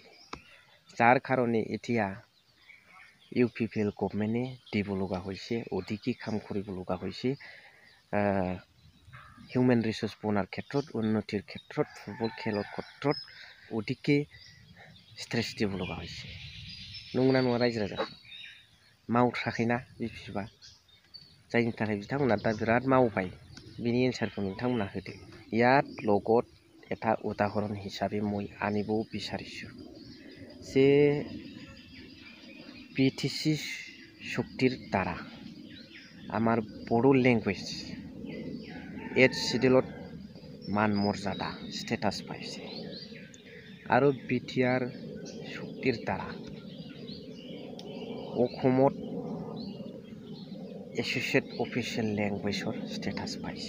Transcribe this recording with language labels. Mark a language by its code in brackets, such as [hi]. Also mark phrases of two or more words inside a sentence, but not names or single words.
[as] যাৰ কাৰণে এতিয়া ইউপিপিএল গভৰ্নমেন্টে দিব লগা হৈছে, অধিকে কাম কৰিব লগা হৈছে। [en] human resource [as] বনার ক্ষেত্ৰত, উন্নতিৰ ক্ষেত্ৰত, ফুটবল খেলৰ ক্ষেত্ৰত অধিকে স্ট্রেস দিব লগা হৈছে। [brx] নংনা নङा रायजो राजा मावथ्राखैना बिपिएफआ, जायनि थाखाय बिथांमोना दा बिराद मावबाय। बिनि एन्सारखौ नोंथांमोना होदो। [as] ইয়াত লগত এটা উদাহৰণ হিচাপে মই আনিব বিচাৰিছোঁ যে বিটিসি শক্তিৰ দ্বাৰা আমাৰ বড়ো লেংগুৱেজ 8th শিডিউলত মান মৰ্যাদা ষ্টেটাছ পাইছে, আৰু বিটিআৰ শক্তিৰ দ্বাৰা অসমত [en] associate official languageৰ [as] ষ্টেটাছ পাইছে।